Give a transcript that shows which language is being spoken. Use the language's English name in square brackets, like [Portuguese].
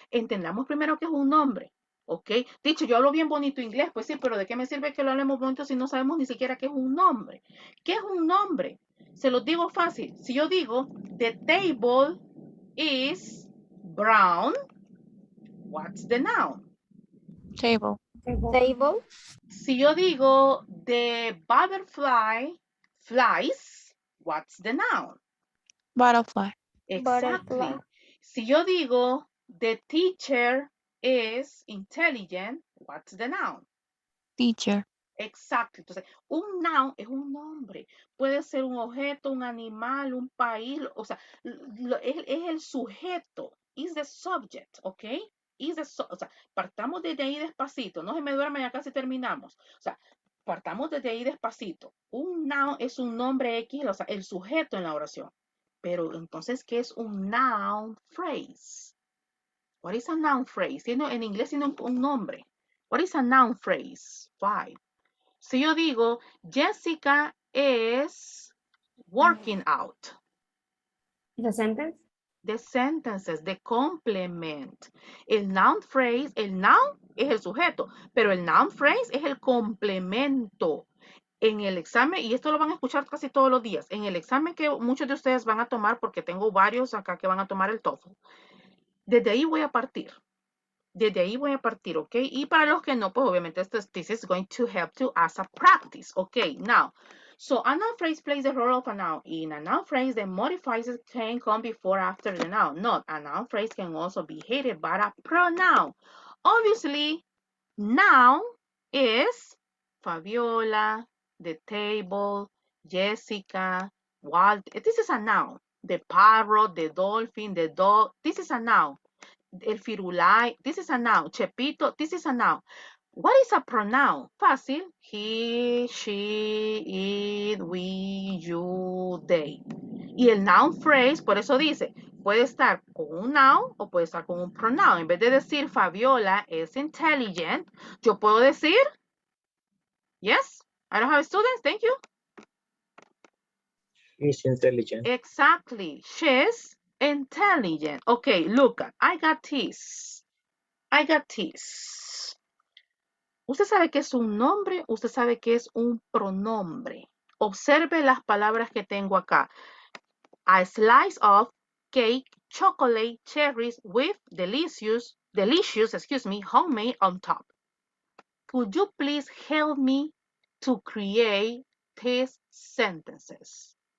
[Spanish] Entendamos primero que es un nombre. ¿Ok? Dicho, yo hablo bien bonito inglés, pues sí, pero ¿de qué me sirve que lo hablemos bonito si no sabemos ni siquiera qué es un nombre? ¿Qué es un nombre? Se los digo fácil. Si yo digo, [English] the table is brown, what's the noun? Table. [Spanish] Si yo digo, [English] the butterfly flies, what's the noun? Butterfly. Exactly. [Spanish] Si yo digo, [English] the teacher is intelligent, what's the noun? Teacher. [Spanish] Exacto. Entonces, un noun es un nombre. Puede ser un objeto, un animal, un país. O sea, es el sujeto. [English] Is the subject, [Spanish] ¿ok? O sea, partamos desde ahí despacito. No se me duerma, ya casi terminamos. O sea, partamos desde ahí despacito. Un noun es un nombre X, o sea, el sujeto en la oración. Pero entonces, ¿qué es un noun phrase? [English] What is a noun phrase? [Spanish] En inglés tiene un nombre. [English] What is a noun phrase? Why? [Spanish] Si yo digo, [English] Jessica is working out. The sentence? The sentences, the complement. [Spanish] El noun phrase, el noun es el sujeto, pero el noun phrase es el complemento. En el examen, y esto lo van a escuchar casi todos los días, en el examen que muchos de ustedes van a tomar, porque tengo varios acá que van a tomar el TOEFL, desde ahí voy a partir. Desde ahí voy a partir, ¿ok? Y para los que no, pues obviamente [English] this is going to help you as a practice, ¿ok? Now, so a noun phrase plays the role of a noun. In a noun phrase, the modifiers can come before or after the noun. Not a noun phrase can also be headed by a pronoun. Obviously, noun is Fabiola, the table, Jessica, Walt. This is a noun. The parrot, the dolphin, the dog. This is a noun. El firulai, this is a noun. Chepito, this is a noun. What is a pronoun? Fácil. He, she, it, we, you, they. [Spanish] Y el noun phrase, por eso dice, puede estar con un noun o puede estar con un pronoun. En vez de decir Fabiola es intelligent, yo puedo decir, [English] yes, I don't have students, thank you. She's intelligent. Exactly, she's intelligent. Okay, look, I got this. I got this. [Spanish] Usted sabe que es un nombre, usted sabe que es un pronombre. Observe las palabras que tengo acá. [English] A slice of cake, chocolate, cherries with delicious, homemade on top. Could you please help me to create these sentences?